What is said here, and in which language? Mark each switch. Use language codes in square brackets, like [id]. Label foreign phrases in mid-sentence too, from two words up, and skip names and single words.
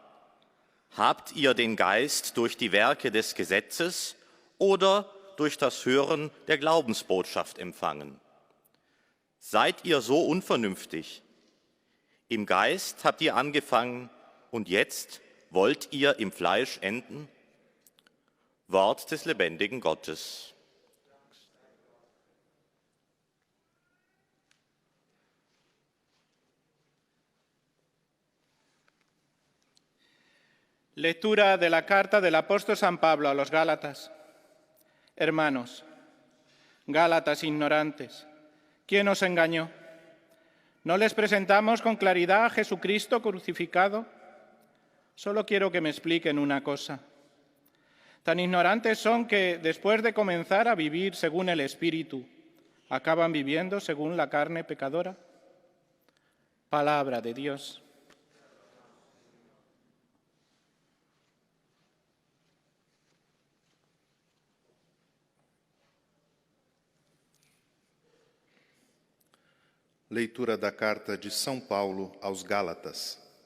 [de] Habt ihr den Geist durch die Werke des Gesetzes oder durch das Hören der Glaubensbotschaft empfangen? Seid ihr so unvernünftig? Im Geist habt ihr angefangen und jetzt wollt ihr im Fleisch enden? Wort des lebendigen Gottes. [es] Lectura de la carta del apóstol San Pablo a los Gálatas. Hermanos, Gálatas ignorantes, ¿quién os engañó? ¿No les presentamos con claridad a Jesucristo crucificado? Solo quiero que me expliquen una cosa. Tan ignorantes son que, después de comenzar a vivir según el Espíritu, acaban viviendo según la carne pecadora. Palabra de Dios. [pt] Leitura da carta de São Paulo aos Gálatas.